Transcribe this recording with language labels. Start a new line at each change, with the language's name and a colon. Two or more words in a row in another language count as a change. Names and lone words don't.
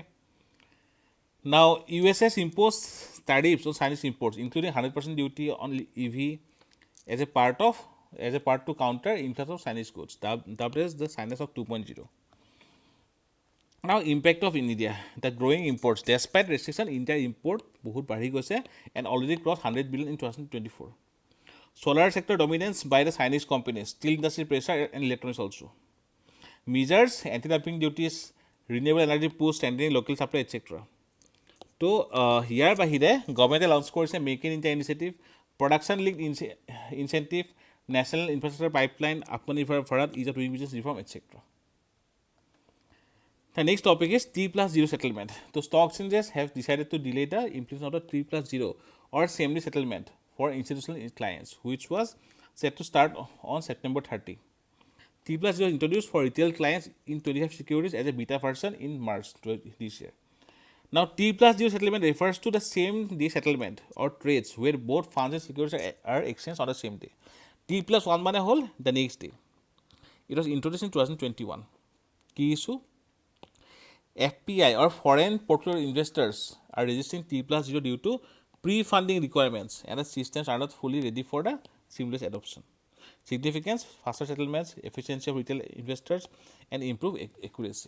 English: Now US has imposed tariffs on Chinese imports, including 100% duty on EV as a part to counter influx of Chinese goods. That is the China Shock 2.0. Now impact of India, the growing imports. Despite restriction, India import
Assamese: বহুত বাঢ়ি গৈছে
English: and already crossed 100 billion in 2024. Solar sector dominance by the Chinese companies, steel industry pressure and electronics also. Measures, anti-dumping duties, renewable energy push, strengthening local supply, etc.
Assamese: তো ইয়াৰ বাহিৰে গভৰ্ণমেণ্টে লঞ্চ কৰিছে মেক ইন ইণ্ডিয়া ইনিচিয়েটিভ, প্ৰডাকশ্যন লিংক ইনচেণ্টিভ, নেশ্যনেল ইনফ্ৰাষ্ট্ৰাকচাৰ পাইপলাইন, আত্মনিৰ্ভৰ ভাৰত, ইজ অফ ডুইং বিজনেছ ৰিফৰ্ম, এটচেট্ৰা.
English: The next topic is T+0 settlement. So stock exchanges have decided to delay the implementation of the T+0 or same-day settlement for institutional clients, which was set to start on September 30. T+0 was introduced for retail clients in 25 securities as a beta version in March this year. Now T+0 settlement refers to the same-day settlement or trades where both funds and securities are exchanged on the same day. T+1
Assamese: মানে হ'ল
English: the next day. It was introduced in 2021. Key issue? FPI or foreign portfolio investors are registering T+0 due to pre-funding requirements and the systems are not fully ready for the seamless adoption. Significance, faster settlements, efficiency of retail investors, and improved accuracy.